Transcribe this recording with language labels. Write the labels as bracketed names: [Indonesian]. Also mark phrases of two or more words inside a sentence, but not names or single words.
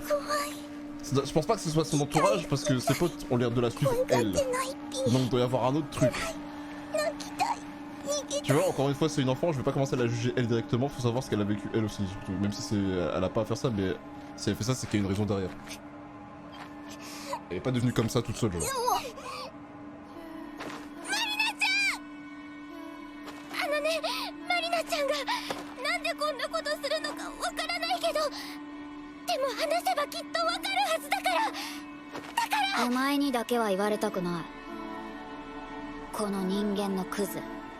[French] Je pense pas que ce soit son entourage parce que ses potes ont l'air de la suivre elle. Donc il doit y avoir un autre truc. Tu vois, encore une fois, c'est une enfant, je vais pas commencer à la juger elle directement, faut savoir ce qu'elle a vécu elle aussi, surtout. Même si elle a pas à faire ça, mais si elle fait ça, c'est qu'il y a une raison derrière. Elle est pas devenue comme ça toute seule, genre. [Japanese] マリナちゃんがなんでこんなことするのかわからないけどでも話せばきっとわかるはずだからお前にだけは言われたくないこの人間のクズ